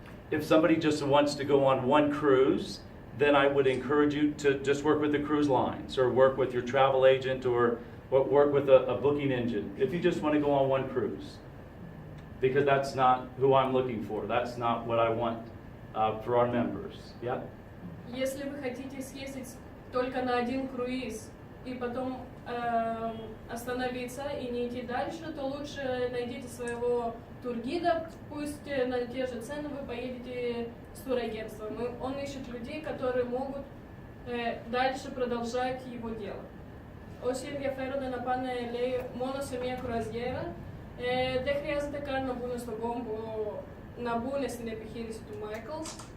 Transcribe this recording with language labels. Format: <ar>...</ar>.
<en>If somebody just wants to go on one cruise, then I would encourage you to just work with the cruise lines or work with your travel agent or work with a booking engine if you just want to go on one cruise. because that's not who I'm looking for. That's not what I want for our members. Yeah?</en> <ru>Если вы хотите съездить только на один круиз и потом остановиться и не идти дальше, то лучше найдите своего тургида, пусть на те же цены вы поедете с турагентством. Он ищет людей, которые могут дальше продолжать его дело.</ru> <el>Όσοι ενδιαφέρονται να πάνε, λέει, μόνο σε μια κρουαζιέρα, δεν χρειάζεται καν να μπουν στον κόμπο, να μπουν στην επιχείρηση του Michaels.</el>